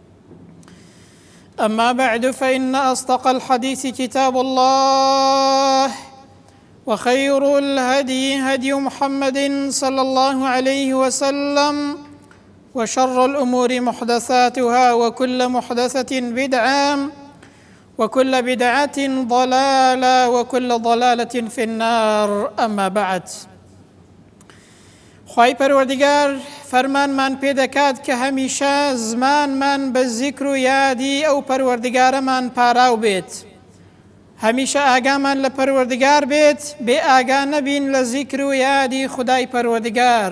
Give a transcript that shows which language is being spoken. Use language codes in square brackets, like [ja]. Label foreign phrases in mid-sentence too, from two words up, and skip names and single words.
[ar] أما بعد، فإن أصدق الحديث كتاب الله، وخير الهدي هدي محمد صلى الله عليه وسلم، وشر الأمور محدثاتها، وكل محدثة بدعة، وكل بدعة ضلالة، وكل ضلالة في النار. أما بعد، [ckb] خوای پەروەردیگار فەرمانمان پێ دەکات کە هەمیشە زمانمان بە زیکر و یادی ئەو پەروەردیگارەمان پاراو بێت، هەمیشە ئاگامان لە پەروەردیگار بێت، بێ ئاگا نەبین لە زیکر و یادی خودای پەروەردیگار.